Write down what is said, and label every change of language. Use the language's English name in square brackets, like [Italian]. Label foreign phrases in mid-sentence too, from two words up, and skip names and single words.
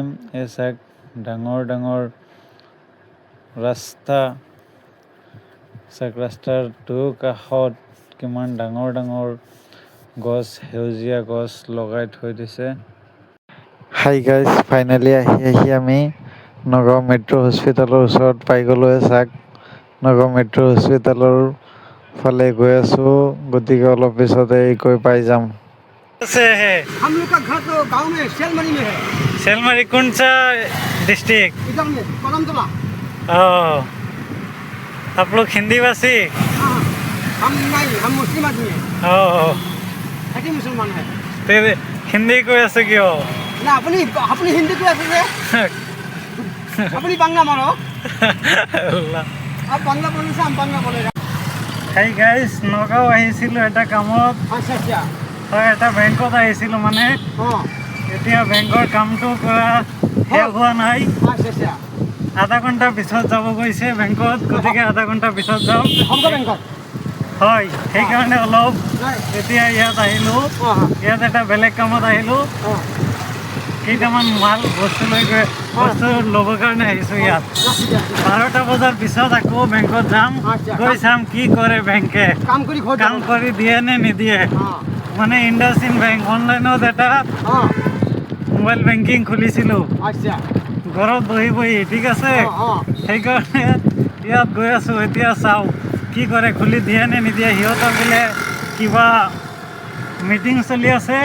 [Assamese] এই চাওক, ডাঙৰ ৰাস্তা চাওক, ৰাস্তাৰ দুয়োকাষত কিমান ডাঙৰ গছ, সেউজীয়া গছ লগাই থৈ দিছে। [English] hi guys, [Assamese] ফাইনেলি আহি আমি নগাঁও মেট্ৰ' হস্পিটেলৰ ওচৰত পাই গ'লোঁ। চাওক, নগাঁও মেট্ৰ' হস্পিটেলৰ ফালে গৈ আছোঁ। গতিকে অলপ পিছতে গৈ পাই যাম। [Hindi] हम लोग का घर तो गांव में सेलमरी में है। सेलमरी कौन सा डिस्ट्रिक्ट? इधर में कदमतला। आप लोग हिंदी भाषी? हाँ, हम नहीं, हम मुस्लिम आदमी हैं। है मुसलमान है। तो हिंदी को ऐसे क्यों? ना अपनी अपनी हिंदी को ऐसे है। अपनी बांग्ला मारो। आप बांग्ला बोलने से हम बांग्ला बोलेगा। [English] hi guys, [Assamese] নগাঁও আহিছিলোঁ এটা কামত। [Hindi] अच्छा [Assamese] হয়, এটা বেংকত আহিছিলোঁ [Hindi] हाँ [Assamese] এতিয়া বেংকৰ কামটো কৰা শেষ হোৱা নাই। [Hindi] अच्छा [Assamese] আধা ঘণ্টাৰ পিছত যাব গৈছে বেংকত। গতিকে আধা ঘণ্টাৰ পিছত যাম। [Hindi] हमको बैंकॉक [Assamese] হয়, সেইকাৰণে অলপ [Hindi] नहीं [Assamese] এতিয়া ইয়াত আহিলোঁ। [Hindi] हाँ [Assamese] ইয়াত এটা বেলেগ কামত আহিলোঁ। [Hindi] हाँ [Assamese] কেইটামান বস্তু ল'বৰ কাৰণে আহিছোঁ ইয়াত। 12টা বজাৰ পিছত আকৌ বেংকত যাম। গৈ চাম কি কৰে বেংকে, काम करी खोज কাম কৰি দিয়ে নে নিদিয়ে। [Hindi] हाँ [Assamese] ইণ্ডাসইণ্ড বেংক অনলাইনত এটা [Hindi] हाँ [English] mobile banking [Assamese] খুলিছিলোঁ [Hindi] अच्छा [Assamese] ঘৰত বহি, ঠিক আছে। [Hindi] हाँ [Assamese] সেইকাৰণে ইয়াত গৈ আছোঁ। এতিয়া চাওঁ কি কৰে, খুলি দিয়ে নে নিদিয়ে। সিহঁতৰ বোলে কিবা মিটিং চলি আছে,